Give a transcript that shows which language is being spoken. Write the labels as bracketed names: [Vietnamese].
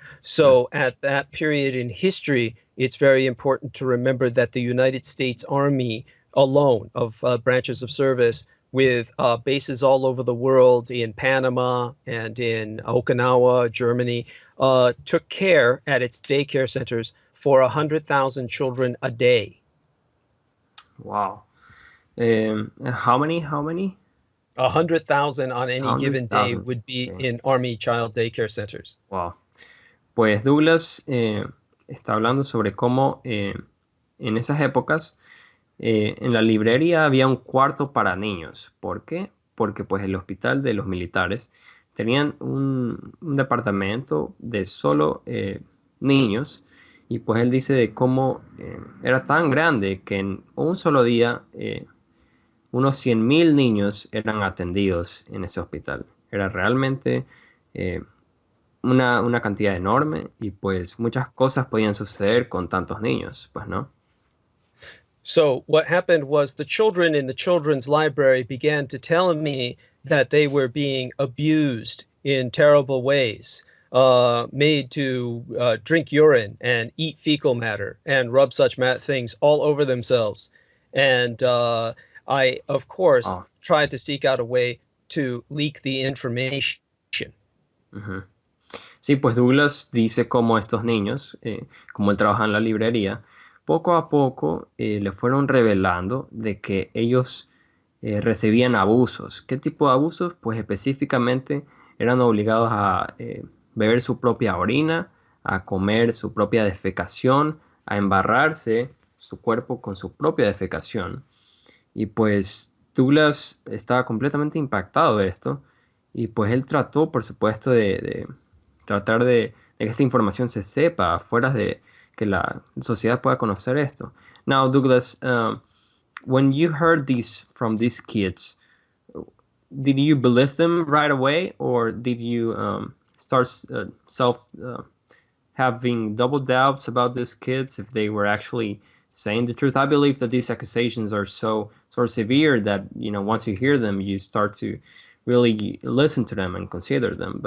[English] So at that period in history, it's very important to remember that the United States Army alone of branches of service with bases all over the world in Panama and in Okinawa, Germany, took care at its daycare centers for 100,000 children a day. Wow. How many? 100,000 on any given day would be in Army child daycare centers. [Spanish] Wow. Pues Douglas está hablando sobre cómo en esas épocas en la librería había un cuarto para niños. ¿Por qué? Porque pues el hospital de los militares tenían un departamento de solo niños y pues él dice de cómo era tan grande que en un solo día unos 100.000 niños eran atendidos en ese hospital. Era realmente eh, una cantidad enorme y pues muchas cosas podían suceder con tantos niños, pues no. [English] So what happened was the children in the children's library began to tell me that they were being abused in terrible ways, made to drink urine and eat fecal matter and rub such things all over themselves. And I, of course, Oh, tried to seek out a way to leak the information. ujú. [Spanish] Sí, pues Douglas dice cómo estos niños, como él trabaja en la librería, poco a poco le fueron revelando de que ellos recibían abusos. ¿Qué tipo de abusos? Pues específicamente eran obligados a beber su propia orina, a comer su propia defecación, a embarrarse su cuerpo con su propia defecación. Y pues Douglas estaba completamente impactado de esto. Y pues él trató, por supuesto, de tratar de que esta información se sepa, fuera de que la sociedad pueda conocer esto. [English] Now, Douglas, when you heard this from these kids, did you believe them right away, or did you start self having double doubts about these kids if they were actually saying the truth? I believe that these accusations are so sort of severe that once you hear them, you start to really listen to them and consider them.